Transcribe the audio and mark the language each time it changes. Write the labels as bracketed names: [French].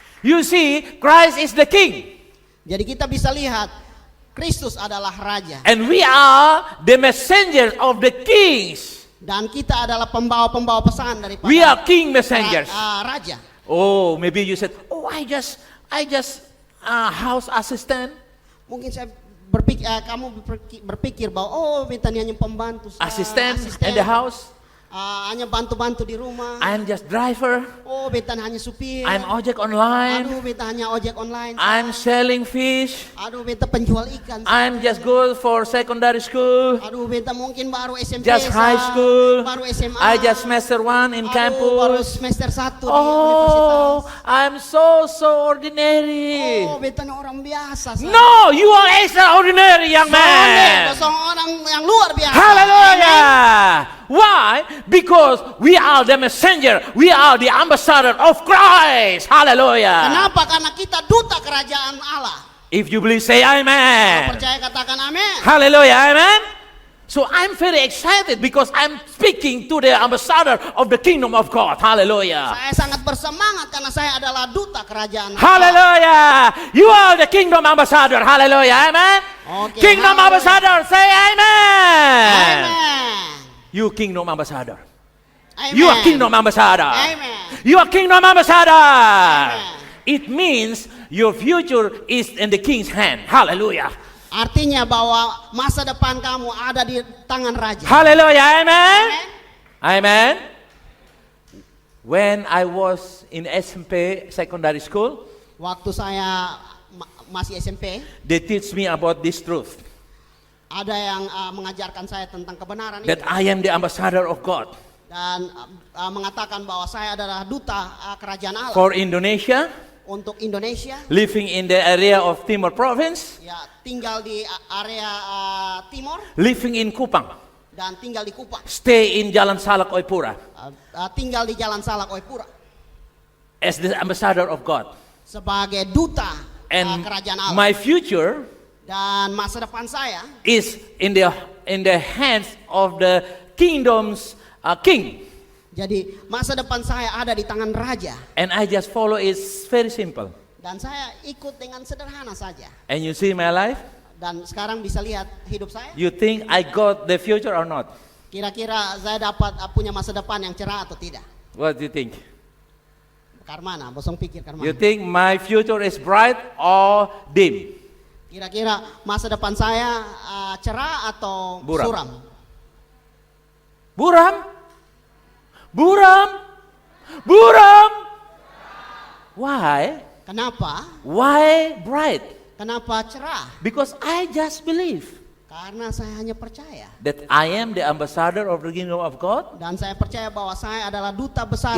[English] You see, Christ is the King. [Indonesian] Jadi kita bisa lihat Kristus adalah raja [English] And we are the messengers of the kings. [Indonesian] dan kita adalah pembawa-pembawa pesan daripada [English] We are king messengers. [Indonesian] raja. [English] Oh, maybe you said, oh, I just house assistant, [Indonesian] Mungkin saya berpikir, kamu berpikir bahwa minta hanya pembantu, [English] assistant in the house. [Indonesian] hanya bantu-bantu di rumah. [English] I'm just driver. [Indonesian] Minta hanya supir. [English] I'm ojek online. [Indonesian] Minta hanya ojek online. [English] I'm selling fish. [Indonesian] Minta penjual ikan. [English] I'm just good for secondary school. [Indonesian] Minta mungkin baru SMP. [English] Just high school. [Indonesian] Baru SMA. [English] I just semester 1 in [Indonesian] baru [English] campus. [Indonesian] semester 1 di [English] Oh, [Indonesian] universitas. [English] I'm so ordinary. [Indonesian] Minta orang biasa. [English] No, you are extraordinary, young man. [Indonesian] Orang yang luar biasa. [English] Hallelujah. Why? Because we are the messenger. We are the ambassador of Christ. Hallelujah. [Indonesian] Kenapa? Karena kita duta kerajaan Allah. [English] If you believe, say [Indonesian] Kalau [English] amen. [Indonesian] percaya katakan amin. Hallelujah. Amen. [English] So I'm very excited because I'm speaking to the ambassador of the kingdom of God. Hallelujah. [Indonesian] Saya sangat bersemangat karena saya adalah duta kerajaan Allah. Hallelujah. [English] You are the kingdom ambassador. Hallelujah. Amen. Okay, Kingdom hallelujah. ambassador. Say amen. Amen. You kingdom ambassador. Amen. You are kingdom ambassador. Amen. You are kingdom ambassador. Amen. It means your future is in the king's hand. Hallelujah. [Indonesian] Artinya bahwa masa depan kamu ada di tangan raja. Hallelujah. Amen. Amen. Amen. [English] When I was in SMP secondary school, [Indonesian] Waktu saya masih SMP, [English] they teach me about this truth. [Indonesian] ada yang mengajarkan saya tentang kebenaran [English] That [Indonesian] itu [English] I am the ambassador of God. [Indonesian] dan mengatakan bahwa saya adalah duta kerajaan Allah [English] For Indonesia, [Indonesian] untuk Indonesia, [English] living in the area of Timor province, [Indonesian] ya tinggal di area timur [English] living in Kupang, [Indonesian] dan tinggal di Kupang, [English] stay in Jalan Salak Oipura [Indonesian] tinggal di Jalan Salak Oipura [English] as the ambassador of God. [Indonesian] sebagai duta [English] And [Indonesian] kerajaan Allah. [English] my future [Indonesian] Dan masa depan saya [English] is in the hands of the kingdom's king. [Indonesian] jadi masa depan saya ada di tangan raja [English] And I just follow it very simple. [Indonesian] dan saya ikut dengan sederhana saja. [English] And you see my life? [Indonesian] Dan sekarang bisa lihat hidup saya. [English] You think I got the future or not? [Indonesian] Kira-kira saya dapat punya masa depan yang cerah atau tidak? [English] What do you think? [Indonesian] Karmana, bosong pikir [English] You think my future is bright or dim? [Indonesian] Kira-kira masa depan saya cerah atau Buram. suram? Buram? Buram? Buram? [English] Why? [Indonesian] Kenapa? [English] Why bright? [Indonesian] Kenapa cerah? [English] Because I just believe. [Indonesian] Karena saya hanya percaya. [English] that I am the ambassador of the kingdom of God [Indonesian] Dan saya percaya bahwa saya adalah duta besar